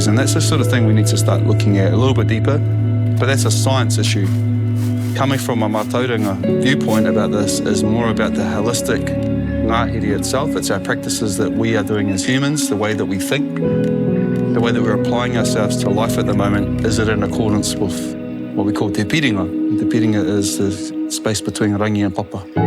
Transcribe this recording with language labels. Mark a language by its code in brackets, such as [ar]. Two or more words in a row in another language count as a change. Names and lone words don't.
[en] And that's the sort of thing we need to start looking at a little bit deeper. But that's a science issue. Coming from a Mātauranga viewpoint about this is more about the holistic ngāhere itself. It's our practices that we are doing as humans, the way that we think, the way that we're applying ourselves to life at the moment. Is it in accordance with what we call [mi] te piringa? Te piringa [en] is the space between rangi and papa.